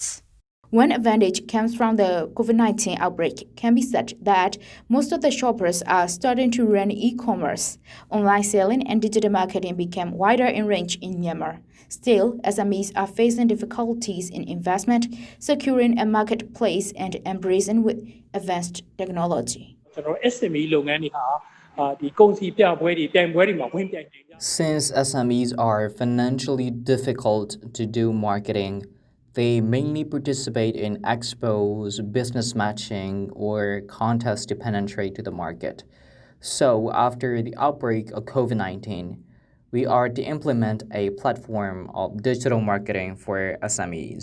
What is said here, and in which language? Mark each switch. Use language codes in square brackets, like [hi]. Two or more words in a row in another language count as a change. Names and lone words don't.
[en] One advantage comes from the COVID-19 outbreak can be said that most of the shoppers are starting to run e-commerce. Online selling and digital marketing became wider in range in Myanmar. Still, SMEs are facing difficulties in investment, securing a marketplace, and embracing with advanced technology. [my] SME လုပ်ငန်းတွေဟာဒီကုန်စည်ပြပွဲတွေပြိုင်ပွဲတွေမှာဝင်ပြိုင်နေကြ [en] Since SMEs are financially difficult to do marketing, they mainly participate in expos, business matching, or contests to penetrate to the market. So after the outbreak of COVID-19, we are to implement a platform of digital marketing for SMEs.